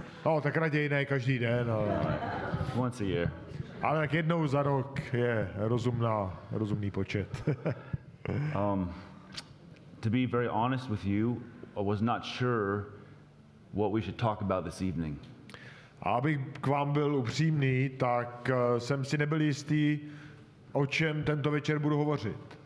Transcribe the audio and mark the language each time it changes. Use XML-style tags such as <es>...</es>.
<cs>no, tak raději ne každý den, ale</cs> <en>once a year.</en> <cs>Ale tak jednou za rok je rozumný počet.</cs> <en>To be very honest with you, I was not sure what we should talk about this evening.</en> <cs>A abych k vám byl upřímný, tak jsem si nebyl jistý, o čem tento večer budu hovořit.</cs>